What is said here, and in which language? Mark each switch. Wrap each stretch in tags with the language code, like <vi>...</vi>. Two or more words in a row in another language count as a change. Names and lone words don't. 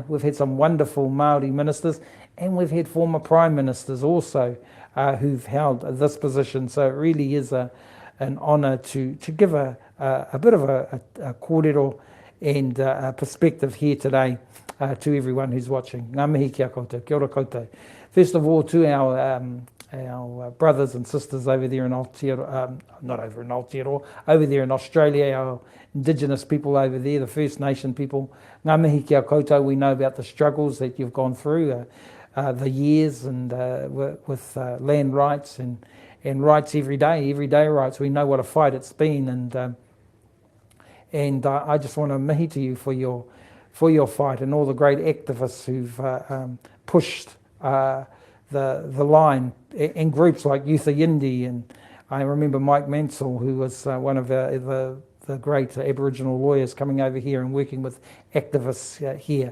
<en>We've had some wonderful Māori ministers, and we've had former prime ministers also who've held this position. So it really is an honour to give a bit of a kōrero and a perspective here today to everyone who's watching.</en> <mi>Ngā mihi kia koutou, kia ora koutou.</mi> <en>First of all, to our brothers and sisters over there in Aotearoa, not over in Aotearoa, over there in Australia, our Indigenous people over there, the First Nation people.</en> <mi>Ngā mihi kia koutou,</mi> <en>we know about the struggles that you've gone through, the years and with land rights and rights everyday rights. We know what a fight it's been, and I just want to mihi to you for your fight and all the great activists who've pushed the line, in groups like Youth Yindi, and I remember Mike Mansell, who was one of the great Aboriginal lawyers coming over here and working with activists here.</en>